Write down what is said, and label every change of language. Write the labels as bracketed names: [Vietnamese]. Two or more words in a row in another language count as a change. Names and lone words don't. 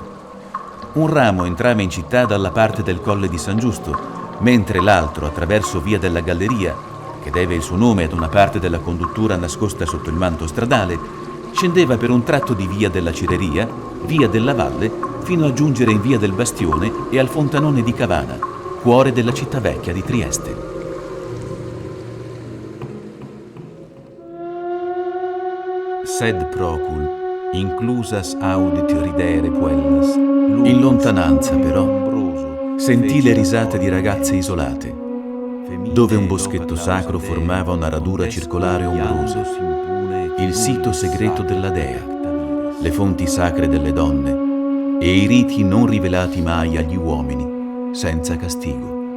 [Italian] Un ramo entrava in città dalla parte del Colle di San Giusto, mentre l'altro, attraverso via della Galleria, che deve il suo nome ad una parte della conduttura nascosta sotto il manto stradale, scendeva per un tratto di via della Cireria, via della Valle, fino a giungere in via del Bastione e al Fontanone di Cavana, cuore della città vecchia di Trieste. [Latin] Sed procul, inclusas audit ridere puellas. [Italian] In lontananza, però, sentì le risate di ragazze isolate, dove un boschetto sacro formava una radura circolare ombrosa, il sito segreto della dea, le fonti sacre delle donne e i riti non rivelati mai agli uomini, senza castigo.